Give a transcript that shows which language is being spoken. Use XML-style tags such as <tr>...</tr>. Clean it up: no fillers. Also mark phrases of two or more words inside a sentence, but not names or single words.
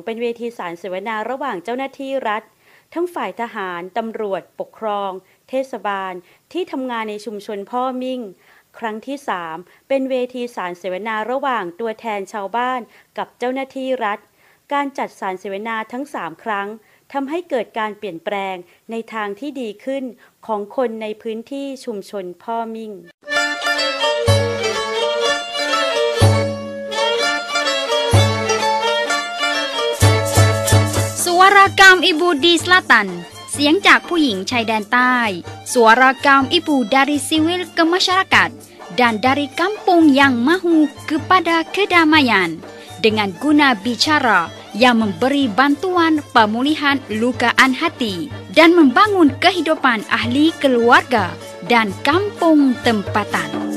<th>เป็นเวทีสารเสวนาระหว่างเจ้าหน้าที่รัฐทั้งฝ่ายทหารตำรวจปกครองเทศบาลที่ทำงานในชุมชนพ่อมิ่งครั้งที่3เป็นเวทีสารเสวนาระหว่างตัวแทนชาวบ้านกับเจ้าหน้าที่รัฐการจัดสารเสวนาทั้ง3ครั้งทำให้เกิดการเปลี่ยนแปลงในทางที่ดีขึ้นของคนในพื้นที่ชุมชนพ่อมิ่ง</th> <ms>Suara Ibu di Selatan,</ms> <th>เสียงจากผู้หญิงชายแดน</th> <ms>ใต้ Suara Ibu dari Siwil ke Masyarakat dan dari kampung yang mahu kepada kedamaian dengan guna bicara yang memberi bantuan pemulihan lukaan hati dan membangun kehidupan ahli keluarga dan kampung tempatan.</ms>